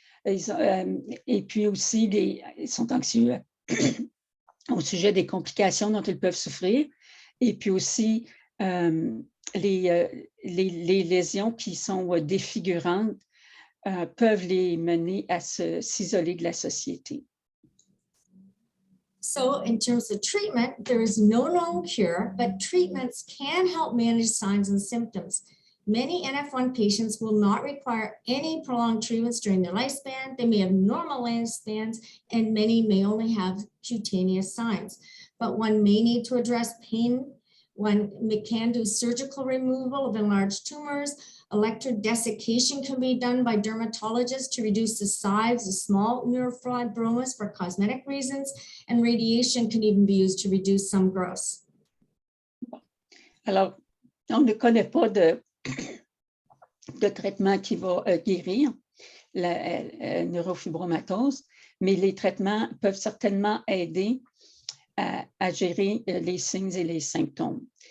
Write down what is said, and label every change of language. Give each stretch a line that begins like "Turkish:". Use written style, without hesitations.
French: Et puis aussi, ils sont anxieux au sujet des complications dont ils peuvent souffrir. Et puis aussi, les lésions qui sont défigurantes peuvent les mener à s'isoler de la société.
English: So in terms of treatment, there is no known cure, but treatments can help manage signs and symptoms. Many NF1 patients will not require any prolonged treatments during their lifespan. They may have normal lifespans, and many may only have cutaneous signs. But one may need to address pain One can do surgical removal of enlarged tumors. Electrodesiccation can be done by dermatologists to reduce the size of small neurofibromas for cosmetic reasons, and radiation can even be used to reduce some growths.
French: Alors, on ne connaît pas de traitement qui va guérir la neurofibromatose, mais les traitements peuvent certainement aider à gérer les signes et les symptômes.